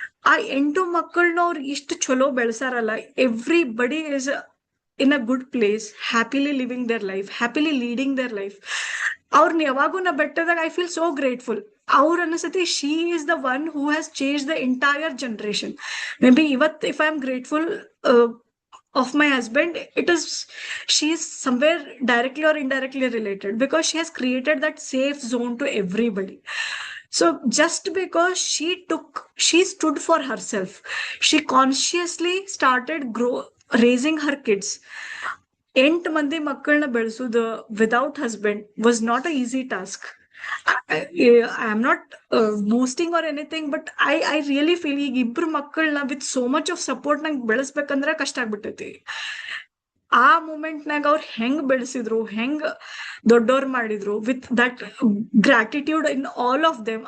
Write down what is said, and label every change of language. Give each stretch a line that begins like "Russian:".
Kannada: ಆ 8 ಮಕ್ಕಳನ್ನ ಅವ್ರು ಇಷ್ಟು ಚಲೋ ಬೆಳೆಸಾರಲ್ಲ.
English: Everybody is in a good place, happily living their life, happily leading their life.
Kannada: ಅವ್ರನ್ನ ಯಾವಾಗೂ ನಾ ಬೆಟ್ಟದಾಗ
English: I feel so grateful. ಅವ್ರ ಅನಿಸತಿ she is the one who has change the entire generation. Maybe even if I am grateful of my husband, it is she is somewhere directly or indirectly related, because she has created that safe zone to everybody. So just because she stood for herself, she consciously started raising her kids.
Kannada: 8 ಮಂದಿ ಮಕ್ಕಳನ್ನ ಬೆಳೆಸೋದು
English: Without husband was not a easy task. I am not boasting or anything, but I really feel ಈಗ ಇಬ್ರು ಮಕ್ಕಳನ್ನ with so much of support
Kannada: ನಂಗೆ ಬೆಳೆಸ್ಬೇಕಂದ್ರೆ ಕಷ್ಟ ಆಗ್ಬಿಟ್ಟೈತಿ. ಆ ಮೂಮೆಂಟ್ನಾಗ ಅವ್ರು ಹೆಂಗ್ ಬೆಳೆಸಿದ್ರು, ಹೆಂಗ್ ದೊಡ್ಡವ್ರು ಮಾಡಿದ್ರು,
English: With that gratitude in all of them.